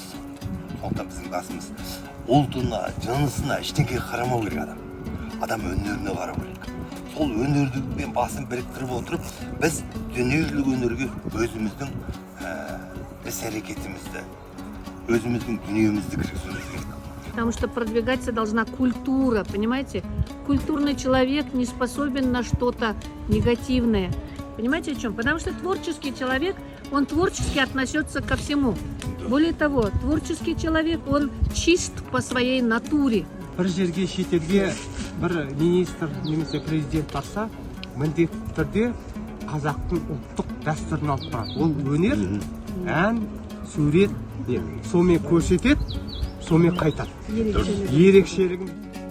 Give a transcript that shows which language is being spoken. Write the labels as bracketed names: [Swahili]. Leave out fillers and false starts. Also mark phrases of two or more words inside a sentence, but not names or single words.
[Kazakh] Сондықтан біздің басымыз ұлтына, жынысына ештеңеге қарамау керек адам. Адам өнеріне қарау керек. Сол өнердің басын біріктіріп отырып, біз дүниежүзілік өнерге өзіміздің іс-әрекетімізді, өзіміздің дүниемізді кіргізуіміз керек. [Russian] Потому что продвигаться должна культура, понимаете? Культурный человек не способен на что-то негативное. Понимаете о чем? Потому что творческий человек, он творчески относится ко всему. Более того, творческий человек, он чист по своей натуре. [Kazakh] Бір жерге шетелге бір министр немесе президент барса, міндетті түрде қазақтың ұлттық дәстүрін алып барады. Ол өнер, ән, сурет, сонымен көрсетеді, сонымен қайтады. Ерекшелігін